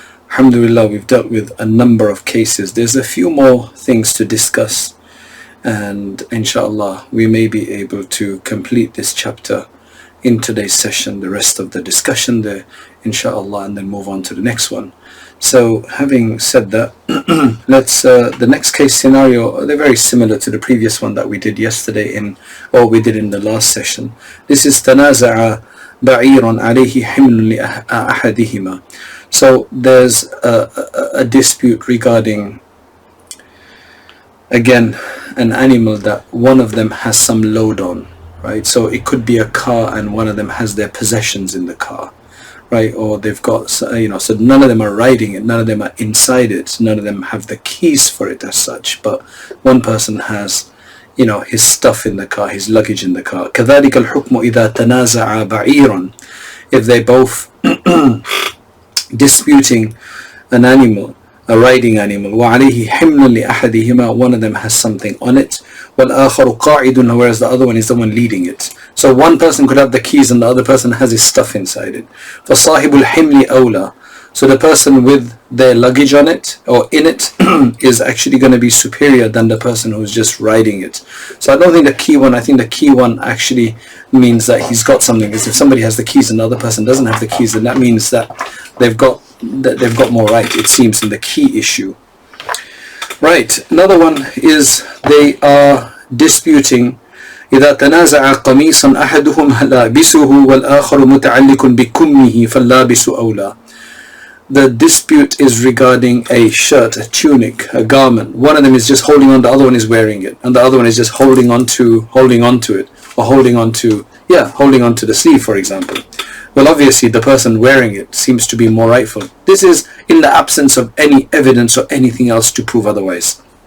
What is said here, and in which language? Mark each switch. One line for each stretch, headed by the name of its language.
English: Alhamdulillah, we've dealt with a number of cases. There's a few more things to discuss, and inshallah we may be able to complete this chapter in today's session, the rest of the discussion there, inshallah, and then move on to the next one. So having said that, let's the next case scenario, they're very similar to the previous one that we did yesterday we did in the last session. This is
Arabic: تنازع بعير عليه حمل لأحدهما.
English: So there's a dispute regarding, again, an animal that one of them has some load on, right? So it could be a car and one of them has their possessions in the car, right? Or they've got, so none of them are riding it, none of them are inside it, none of them have the keys for it as such, but one person has, his stuff in the car, his luggage in the car.
Arabic: كذلك الحكم إذا تنازع بعير.
English: If they both disputing an animal, a riding animal,
Arabic: وعليه حمل لأحدهما,
English: one of them has something on it,
Arabic: والآخر قاعد,
English: whereas the other one is the one leading it. So one person could have the keys and the other person has his stuff inside it.
Arabic: فصاحب الحمل أولى.
English: So the person with their luggage on it or in it is actually going to be superior than the person who's just riding it. So I don't think I think the key one actually means that he's got something. Because if somebody has the keys and the other person doesn't have the keys, then that means that they've got more right, it seems, in the key issue. Right, another one is they are disputing
Arabic: إذا تنازع قميصا أحدهم لابسه والآخر متعلق بكمه فاللابس أولى.
English: The dispute is regarding a shirt, a tunic, a garment. One of them is just holding on, the other one is wearing it, and the other one is just holding on to it, or holding on to the sleeve, for example. Well, obviously the person wearing it seems to be more rightful. This is in the absence of any evidence or anything else to prove otherwise.